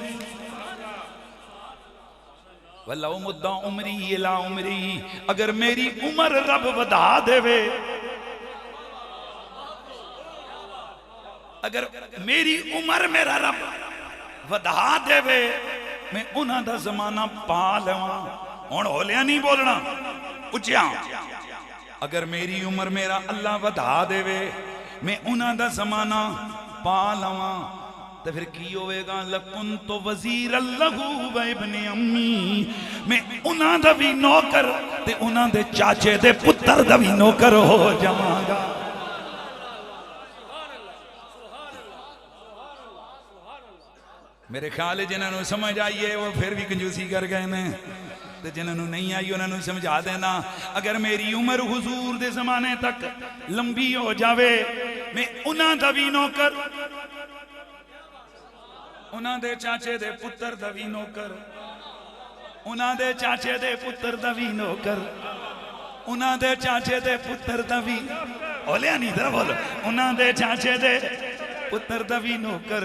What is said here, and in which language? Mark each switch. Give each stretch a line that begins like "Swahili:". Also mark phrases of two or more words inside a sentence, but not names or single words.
Arabic: والله مد عمري إلى عمري,
Punjabi: اگر میری عمر رب ودھا دیوے، اگر میری عمر میرا رب ودھا دیوے، میں اونہاں دا زمانہ پا لواں. ہن ہولیاں نہیں بولنا، اچیاں، اگر میری عمر میرا اللہ ودھا دیوے، میں اونہاں دا زمانہ پا لواں، تو فیر کی ہووے گا?
Arabic: لكنت وزيرا له وابن عمي,
Punjabi: میں اونہاں دا بھی نوکر تے اونہاں دے چاچے دے پتر دا بھی نوکر ہو جاواں گا. میرے خیال ہے جنہوں نے سمجھ آئی ہے وہ پھر بھی کنجوسی کر گئے نے، تو جنہوں نے نہیں آئی انہوں نے سمجھا دینا. اگر میری عمر حضور دے زمانے تک لمبی ہو جاوے، میں اونہاں دا بھی نوکر اونہاں دے چاچے دے پتر دا وی نوکر، اونہاں دے چاچے دے پتر دا وی نوکر، اونہاں دے چاچے دے پتر دا وی بولیا نہیں ادھر بولو، اونہاں دے چاچے دے پتر دا وی نوکر.